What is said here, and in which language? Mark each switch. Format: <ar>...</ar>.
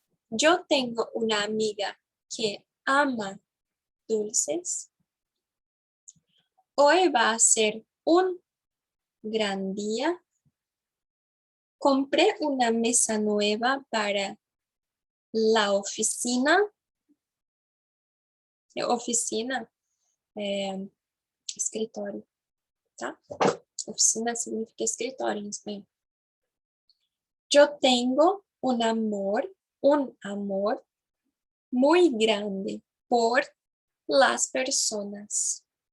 <es>Yo tengo una amiga que ama dulces. Hoy va a ser un gran día. Compré una mesa nueva para la oficina.</es> <pt>Oficina é escritório, tá? Oficina significa escritório em espanhol.</pt> <es>Yo tengo un amor muy grande por las personas.</es>